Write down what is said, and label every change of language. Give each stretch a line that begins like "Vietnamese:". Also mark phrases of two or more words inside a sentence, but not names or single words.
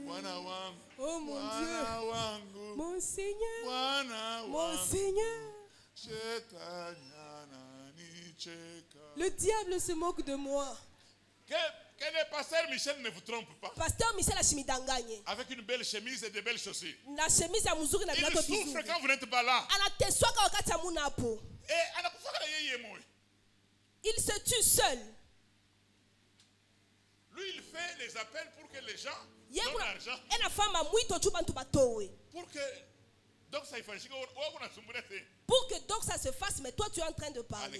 French: Oh mon Dieu, mon Seigneur, le diable se moque de moi. Que le pasteur Michel ne vous trompe pas.
Swahili: Pasteur Michel achimidanganye.
French: Avec une belle chemise et de belles chaussures. La chemise
Swahili: ya muzuri na viatu vizuri.
French: Il souffre quand vous n'êtes pas là.
Swahili: Anateswaka wakati hamuna hapo.
French: Il se tue seul. Lui il fait les appels pour que les gens donnent l'argent. Pour que donc ça se fasse, mais toi tu es en train de parler.